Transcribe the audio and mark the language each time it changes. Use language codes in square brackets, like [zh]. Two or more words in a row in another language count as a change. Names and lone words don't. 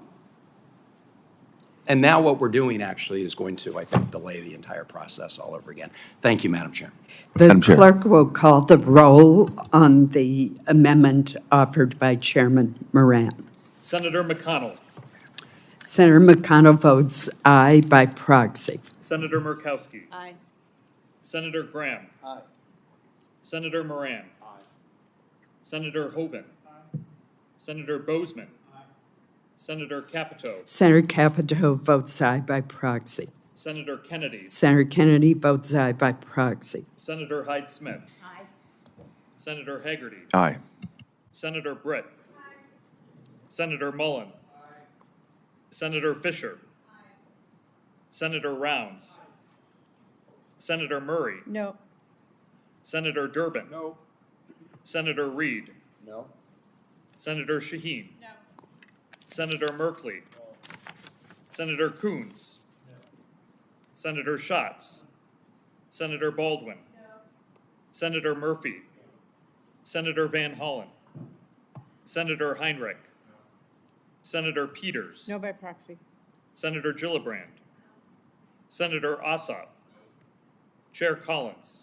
[en] And now what we're doing actually is going to, I think, delay the entire process all over again. Thank you, Madam Chair. The clerk will call the roll on the amendment offered by Chairman Moran. Senator McConnell. Senator McConnell votes aye by proxy. Senator Murkowski. Aye. Senator Graham. Aye. Senator Moran. Aye. Senator Hoven. Aye. Senator Bozeman. Aye. Senator Capito. Senator Capito votes aye by proxy. Senator Kennedy. Senator Kennedy votes aye by proxy. Senator Hyde Smith. Aye. Senator Hagerty. Aye. Senator Britt. Senator Mullen. Senator Fisher. Senator Rounds. Senator Murray. No. Senator Durbin. No. Senator Reed. No. Senator Shaheen. No. Senator Merkley. Senator Coons. Senator Schatz. Senator Baldwin. Senator Murphy. Senator Van Hollen. Senator Heinrich. Senator Peters. No by proxy. Senator Gillibrand. Senator Ossoff. Chair Collins.